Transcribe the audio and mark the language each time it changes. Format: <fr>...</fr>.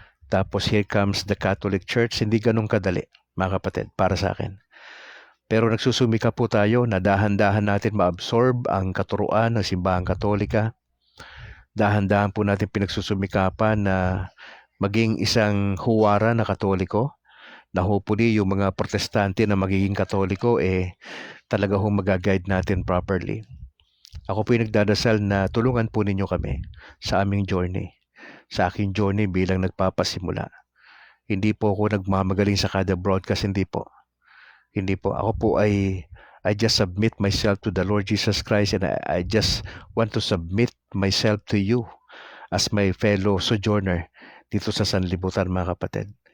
<tl>Tapos</tl> <en>here comes the Catholic Church.</en> <tl>Hindi ganun kadali, mga kapatid, para sa akin. Pero nagsusumika po tayo na dahan-dahan natin ma-absorb ang katuruan ng Simbahang Katolika. Dahan-dahan po natin pinagsusumikapan na maging isang huwara na Katoliko, na hopefully yung mga Protestante na magiging Katoliko talaga hong mag-guide natin properly. Ako po yung nagdadasal na tulungan po ninyo kami sa aming journey. Sa aking journey bilang nagpapasimula. Hindi po ako nagmamagaling sa kada broadcast, hindi po. Hindi po. Ako po</tl> <en>I just submit myself to the Lord Jesus Christ, and I just want to submit myself to you as my fellow sojourner</en> <tl>dito sa sanlibutan, mga kapatid.</tl>